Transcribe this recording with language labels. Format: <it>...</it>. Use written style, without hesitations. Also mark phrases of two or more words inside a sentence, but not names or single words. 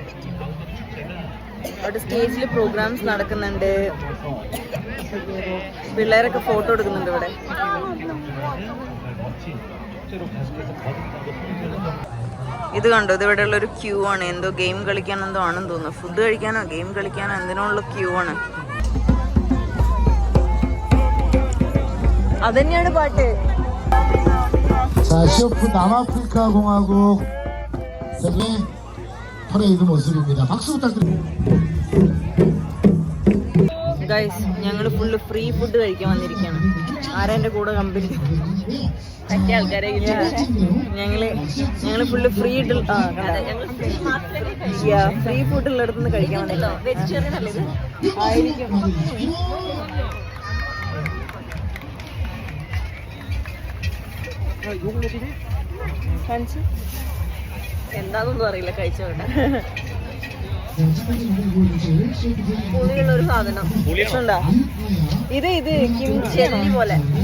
<ml>അവിടെ സ്റ്റേജിൽ പ്രോഗ്രാംസ് നടക്കുന്നുണ്ട് പിള്ളേരൊക്കെ ഫോട്ടോ എടുക്കുന്നുണ്ട് ഇവിടെ ഇത് കണ്ടോ ഇത് ഇവിടെ ഉള്ളൊരു ക്യൂ ആണ് എന്തോ ഗെയിം കളിക്കാൻ എന്തോ ആണെന്ന് തോന്നുന്നു ഫുഡ് കഴിക്കാനോ ഗെയിം കളിക്കാനോ എന്തിനോ ഉള്ള ക്യൂ ആണ് അതന്നെയാണ് പാട്ട്</ml> <ko>자, CF 남아프리카 공화국 세계 퍼레이드 모습입니다. 박수 부탁드립니다.</ko> <ml>ഗൈസ് ഞങ്ങൾ</ml> <en>full free food</en> <ml>കഴിക്കാൻ വന്നിരിക്കുകയാണ് ആരാ എൻ്റെ കൂടെ കമ്പനി പറ്റിയ ആൾക്കാരെ ഞങ്ങള്</ml> <en>full free free food</en> <ml>ഉള്ളിടത്തുനിന്ന് കഴിക്കാൻ വന്നില്ലോ വെജിറ്റേറിയൻ അല്ലേ ഇത് ആയിരിക്കും എന്താന്നൊന്നും അറിയില്ല കഴിച്ചോട്ടെ പുളിയുള്ള ഒരു സാധനം ഉണ്ടോ ഇത് കിംചി പോലെ</ml>